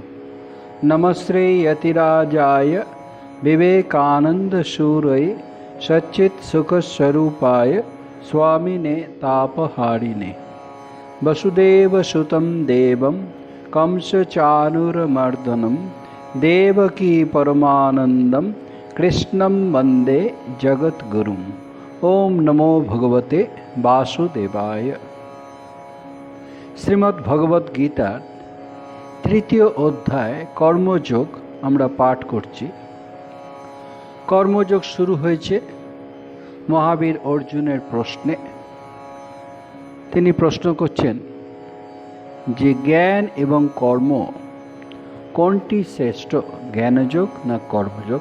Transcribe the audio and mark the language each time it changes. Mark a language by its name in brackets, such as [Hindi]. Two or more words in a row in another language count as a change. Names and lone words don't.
[Sanskrit] नमस्ते यतिराजाय विवेकानन्दसूरये सच्चित्सुखस्वरूपाय स्वामिने तापहारिणे वसुदेवसुतं देवं कंसचाणूरमर्दनं देवकी परमानन्दं कृष्णं वन्दे जगद्गुरुम्। ओम नमो भगवते वासुदेवाय। [Bangla] শ্রীমদ্ ভগবদ গীতার তৃতীয় অধ্যায় কর্মযোগ আমরা পাঠ করছি। কর্মযোগ শুরু হয়েছে মহাবীর অর্জুনের প্রশ্নে। তিনি প্রশ্ন করছেন যে জ্ঞান এবং কর্ম কোনটি শ্রেষ্ঠ, জ্ঞানযোগ না কর্মযোগ?